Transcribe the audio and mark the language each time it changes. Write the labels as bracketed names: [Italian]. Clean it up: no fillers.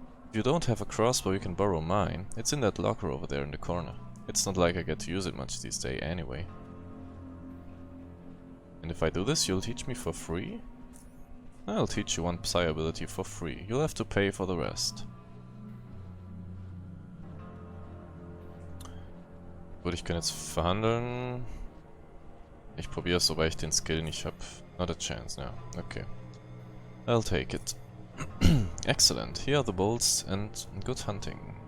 [English] If you don't have a crossbow, you can borrow mine. It's in that locker over there in the corner. It's not like I get to use it much these days anyway. And if I do this, you'll teach me for free? I'll teach you one psi ability for free. You'll have to pay for the rest. [German] Gut, ich kann jetzt verhandeln. Ich probiere es, wobei ich den Skill nicht habe. [English] Not a chance, ja. Okay. I'll take it. Excellent. Here are the bolts and good hunting.